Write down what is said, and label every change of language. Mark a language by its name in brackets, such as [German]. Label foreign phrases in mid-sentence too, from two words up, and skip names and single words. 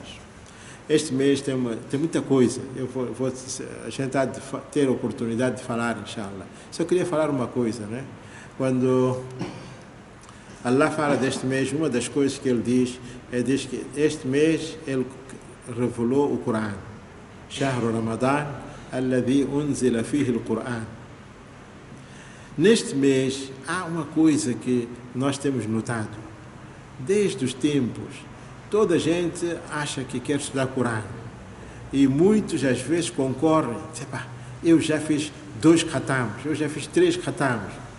[Portuguese] Este mês tem muita coisa. A gente há de ter a oportunidade de falar, inshallah. Só queria falar uma coisa, né? Quando Allah fala deste mês, uma das coisas que ele diz que este mês ele revelou o Corão. [Arabic] شهر رمضان الذي أنزل فيه القرآن. [Portuguese] Neste mês há uma coisa que nós temos notado. Desde os tempos, toda a gente acha que quer estudar Corão. E muitos às vezes concorrem. Eu já fiz 2 khatams, eu já fiz 3 khatams.